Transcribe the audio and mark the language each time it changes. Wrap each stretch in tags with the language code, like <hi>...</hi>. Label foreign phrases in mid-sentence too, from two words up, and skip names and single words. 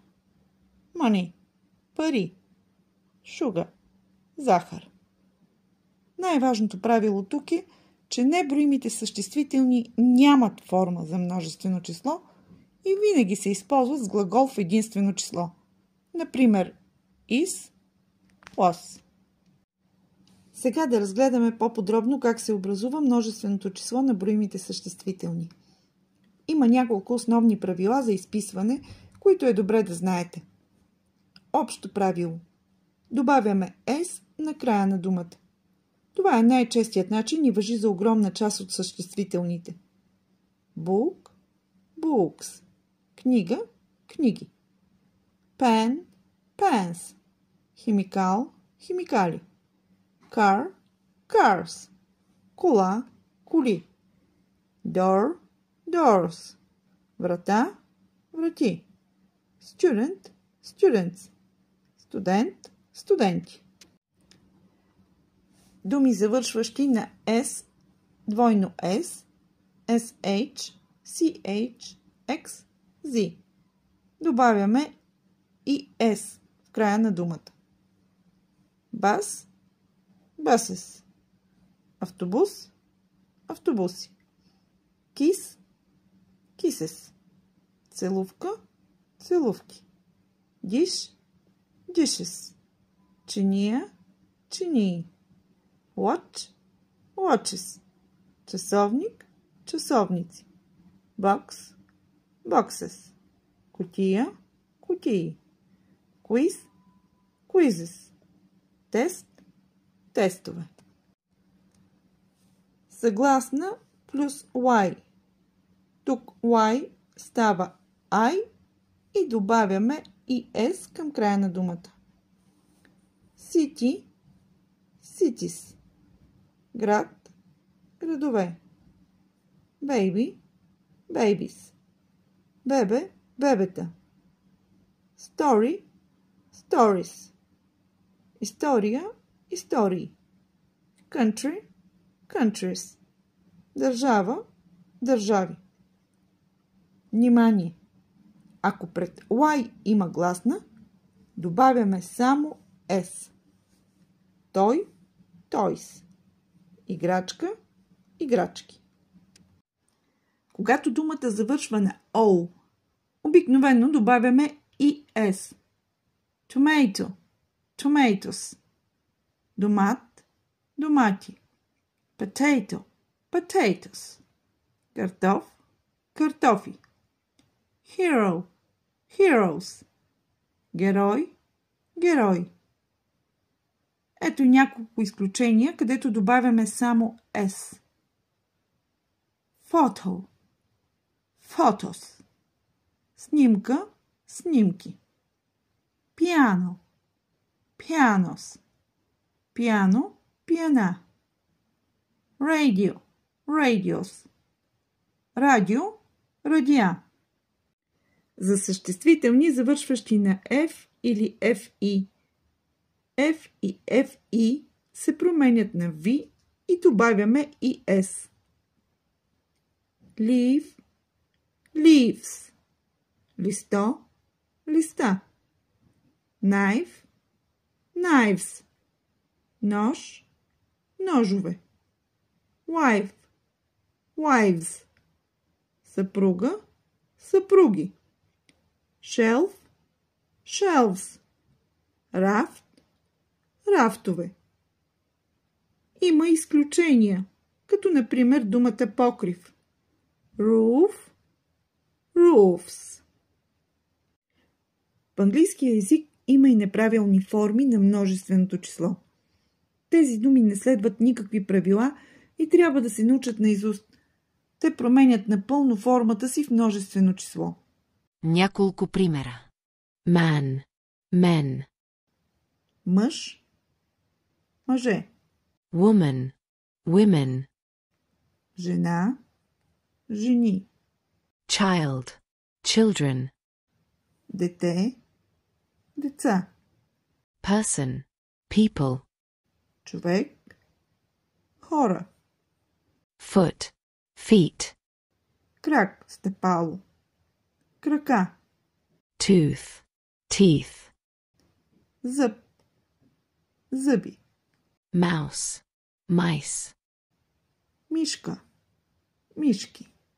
<bg>Money – пари. Sugar – захар. Най-важното правило тук е, че неброимите съществителни нямат форма за множествено число и винаги се използват с глагол в единствено число. Например,</bg> <en>is, was.</en> <bg>Сега да разгледаме по-подробно как се образува множественото число на броимите съществителни. Има няколко основни правила за изписване, които е добре да знаете. Общо правило. Добавяме s на края на думата. Това е най-честият начин и важи за огромна част от съществителните.</bg> <en>Book – books.</en> <bg>Книга – книги.</bg> <en>Pen – pens.</en> <bg>Химикал – химикали.</bg> <en>Car – cars.</en> <bg>Кола – коли.</bg> <en>Door – doors.</en> <bg>Врата – врати.</bg> <en>Student – students.</en> <bg>Студент – студенти. Думи завършващи на S, двойно S, SH, CH, X, Z. Добавяме и S в края на думата.</bg> <en>Бас, buses.</en> <bg>Автобус, автобуси.</bg> <en>Кис, kisses.</en> <bg>Целувка, целувки.</bg> <en>Dish, dishes.</en> <bg>Чиния, чинии.</bg> <en>Watch, watches.</en> <bg>Часовник, часовници.</bg> <en>Box, boxes.</en> <bg>Кутия, кутии.</bg> <en>Quiz, quizzes.</en> <bg>Тест, тестове. Съгласна плюс Y. Тук Y става I и добавяме и S към края на думата.</bg> <en>City, cities.</en> <bg>Град, градове.</bg> <en>Baby, babies.</en> <bg>Бебе, бебета.</bg> <en>Story, stories.</en> <bg>История, истории.</bg> <en>Country, countries.</en> <bg>Държава, държави. Внимание! Ако пред Y има гласна, добавяме само S.</bg> <en>Toy, toys.</en> <bg>Играчка, играчки. Когато думата завършва на O, обикновено добавяме и S.</bg> <en>Tomato, tomatoes.</en> <bg>Домат, домати.</bg> <en>Potato, potatoes.</en> <bg>Картоф, картофи.</bg> <en>Hero, heroes.</en> <bg>Герой, герой. Ето няколко изключения, където добавяме само S.</bg> <en>Photo. Photos.</en> <bg>Снимка. Снимки.</bg> <en>Piano. Pianos. Piano.</en> <bg>Пиана.</bg> <en>Radio. Radios.</en> <bg>Радио. Радиа. За съществителни, завършващи на F или FI. F и FI се променят на V и добавяме и S.</bg> <en>Leaf. Leaves.</en> <bg>Листо. Листа.</bg> <en>Knife. Knives.</en> <bg>Нож. Ножове.</bg> <en>Wife. Wives.</en> <bg>Съпруга. Съпруги.</bg> <en>Shelf. Shelves.</en> <bg>Рафт. Рафтове. Има изключения, като например думата покрив.</bg> <en>Roof. Roofs.</en> <bg>В английския език има и неправилни форми на множественото число. Тези думи не следват никакви правила и трябва да се научат наизуст. Те променят напълно формата си в множествено число. Няколко примера.</bg> <en>Man, men.</en> <bg>Мъж, мъже.</bg> <en>Woman, women.</en> <bg>Жена, жени.</bg> <en>Child, children.</en> <bg>Дете, деца.</bg> <en>Person, people.</en> <bg>Човек, хора.</bg> <en>Foot, feet.</en> <bg>Крак, стъпало. Крака.</bg> <en>Tooth, teeth.</en> <bg>Зъб, зъби.</bg> <en>Mouse, mice.</en> <bg>Мишка, мишки.</bg>